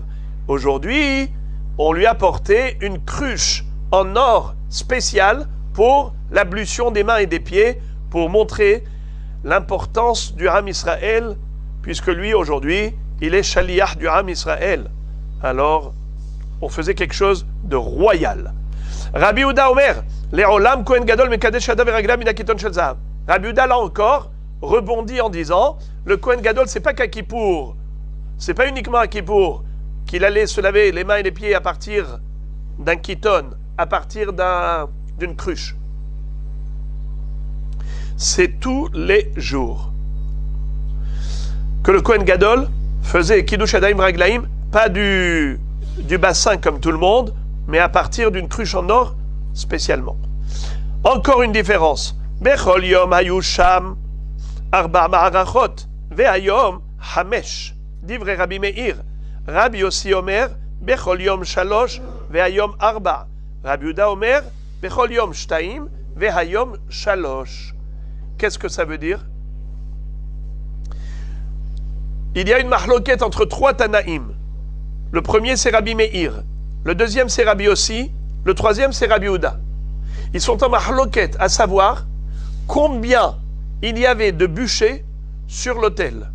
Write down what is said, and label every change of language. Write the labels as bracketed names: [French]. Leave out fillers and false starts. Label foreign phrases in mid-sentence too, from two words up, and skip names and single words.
[French] Aujourd'hui, on lui a apporté une cruche en or spéciale pour l'ablution des mains et des pieds, pour montrer l'importance du [Hebrew] עם ישראל, [French] puisque lui, aujourd'hui, il est Shaliach du [Hebrew] עם ישראל. [French] Alors, on faisait quelque chose de royal. [Hebrew] רבי יהודה אומר, לעולם כהן גדול מקדש ידיו ורגליו מן הקיתון של זהב. [French] Rabbi Yehuda, là encore, rebondit en disant, le [Hebrew] כהן גדול, [French] c'est pas qu'à Kippour, c'est pas uniquement à Kippour qu'il allait se laver les mains et les pieds à partir d'un kiton, à partir d'une cruche. C'est tous les jours que le [Hebrew] כהן גדול [French] faisait [Hebrew] קידוש ידיים ורגליים, [French] pas du bassin comme tout le monde, mais à partir d'une cruche en or spécialement. Encore une différence. [Hebrew] בכל יום היו שם ארבע מערכות והיום חמש. דברי רבי מאיר. רבי יוסי אומר בכל יום שלוש והיום ארבע. רבי יהודה אומר בכל יום שתיים והיום שלוש. [French] Qu'est-ce que ça veut dire? Il y a une mahloket entre trois Tanaïm. Le premier, c'est Rabbi Meir. Le deuxième, c'est Rabbi Yossi. Le troisième, c'est Rabbi Yehuda. Ils sont en mahloket, à savoir combien il y avait de bûchers sur l'autel.